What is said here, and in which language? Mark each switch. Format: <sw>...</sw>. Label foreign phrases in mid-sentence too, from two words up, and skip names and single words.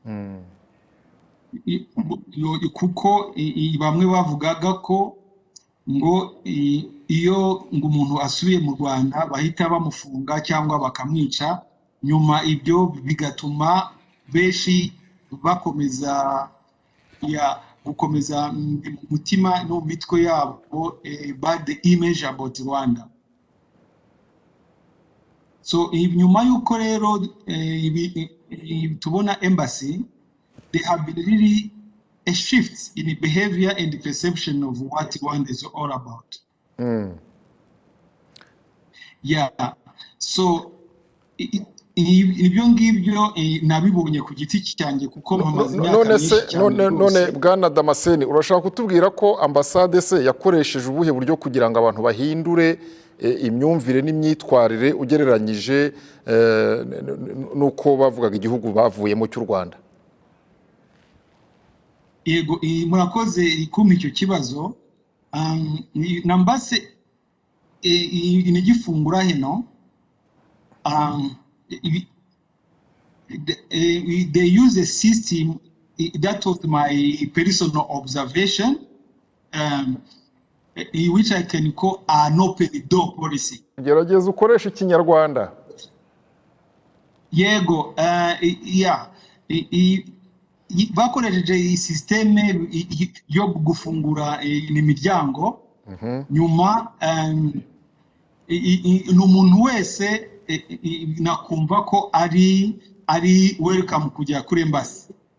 <rw>Kuko bamwe bavugaga ko ngo iyo ngo umuntu asubiye mu Rwanda bahita bamufunga cyangwa bakamwica, nyuma ibyo bigatuma benshi bakomeza gukomeza umutima no mu mitwe yabo</rw> <en>bad image about Rwanda. So</en> <rw>nyuma y'uko rero tubona</rw> <en>embassy, there have been really a shift in the behavior and the perception of what Rwanda is all about.</en> <rw>Yeah, so ibyo ngibyo nabibonye ku giti cyanjye kuko mpamaze imyaka myinshi cyane. None Bwana Damascene, urashaka kutubwira ko ambasade se yakoresheje ubuhe buryo kugira ngo abantu bahindure imyumvire n'imyitwarire ugereranyije n'uko bavugaga igihugu bavuyemo cy'u Rwanda? Yego, murakoze kumpa icyo kibazo. Nambase inigifungura hino,</rw> <en>they use a system that was my personal observation, which I can call an open door policy.</en> <rw>Gerageza ukoresha ikinyarwanda. Yego, yeah, bakoresheje systeme yo gufungura imiryango, nyuma n'umuntu wese nakumva ko ari welcome kujya kuri embassy.</rw>